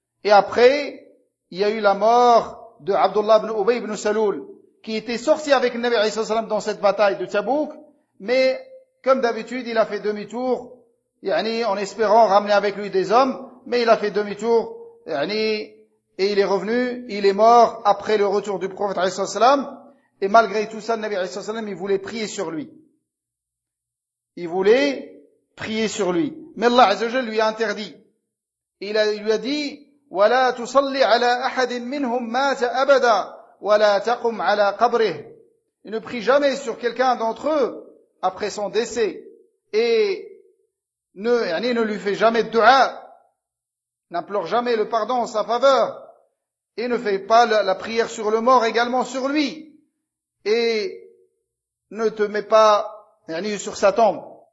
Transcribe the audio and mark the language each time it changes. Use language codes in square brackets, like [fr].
[fr] Et après, il y a eu la mort de Abdullah ibn Ubay ibn Saloul, qui était sorti avec Nabi alayhi salam sallam dans cette bataille de Tabouk, mais comme d'habitude, il a fait demi-tour, yani, en espérant ramener avec lui des hommes, mais il a fait demi-tour, yani, et il est revenu, il est mort après le retour du prophète, alayhi salallahu alayhi salam, et malgré tout ça, le Nabi alayhi salallahu alayhi salam, il voulait prier sur lui. Il voulait prier sur lui. Mais Allah Azza wa Jalla lui a interdit. Il lui a dit, [ar] وَلَا تُصَلِّ عَلَىٰ أَحَدٍ مِّنْهُمْ مَاتَ أَبَدًا وَلَا تَقُمْ عَلَىٰ قَبْرِهِ. [fr] Il ne prie jamais sur quelqu'un d'entre eux après son décès, et ne lui fait jamais de dua, n'implore jamais le pardon en sa faveur, et ne fait pas la prière sur le mort également sur lui, et ne te met pas sur sa tombe.